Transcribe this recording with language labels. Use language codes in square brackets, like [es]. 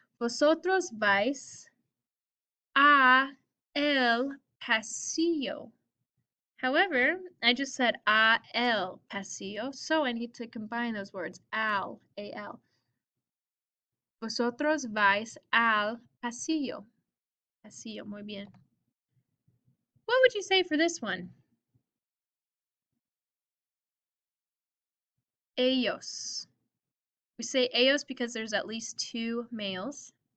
[es] Vosotros vais a el pasillo. [en] However, I just said a el pasillo, so I need to combine those words. Al, A-L. [es] Vosotros vais al pasillo. Pasillo, muy bien. [en] What would you say for this one? Ellos. We say ellos because there's at least two males.